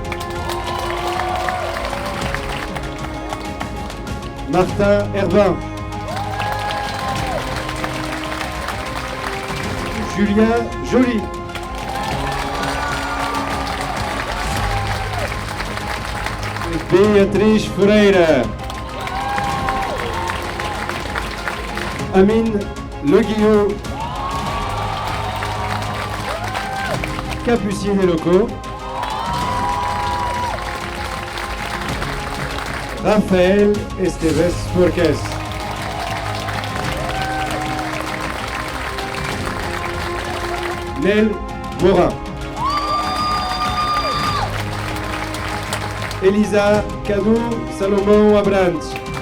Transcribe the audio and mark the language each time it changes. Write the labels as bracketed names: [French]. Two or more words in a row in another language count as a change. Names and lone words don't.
[French] Martin Herbin. Julien Joly. Beatriz Ferreira. Amine Leguillot. Capucine et Loco. Rafael Esteves Forques. Nel Morin. Elisa Cadu Salomão Abrantes.